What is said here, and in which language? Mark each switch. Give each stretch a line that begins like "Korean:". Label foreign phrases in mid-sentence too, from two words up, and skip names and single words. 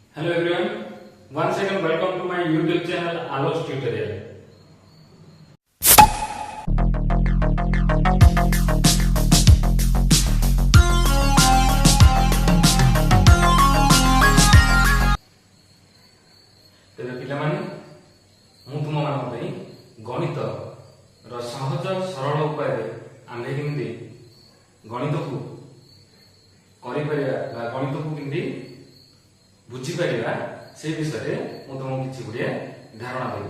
English: Hello everyone, once again welcome to my YouTube channel Alok's Tutorial.
Odia: ତେବେ ପିଲାମାନେ ମୁଁ ତୁମମାନଙ୍କ ପାଇଁ ଗଣିତ ର ସହଜ ସରଳ ଉପାୟରେ ଆମେ କେମିତି ଗଣିତକୁ କରିପାରିବା ବା ଗଣିତକୁ କେମିତି ବୁଝିପାରିବା ସେ ବିଷୟରେ ମୁଁ ତୁମକୁ କିଛି ଗୁଡ଼ିଏ ଧାରଣା ଦେବି।